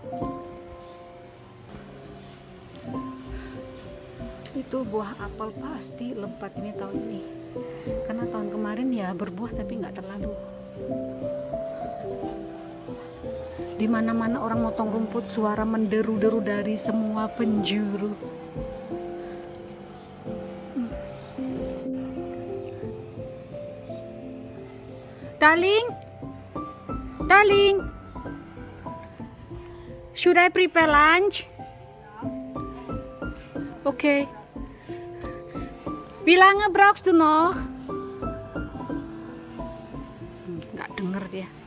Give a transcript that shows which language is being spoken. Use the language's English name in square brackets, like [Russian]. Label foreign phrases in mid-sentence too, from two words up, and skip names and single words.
[Indonesian] Itu buah apel pasti lebat ini tahun ini, karena tahun kemarin ya berbuah tapi nggak terlalu. Di mana-mana orang motong rumput, suara menderu-deru dari semua penjuru. [English] Darling, should I prepare lunch? [German] Okay. Bilangnya brauchst du noch? [Indonesian] Nggak denger dia.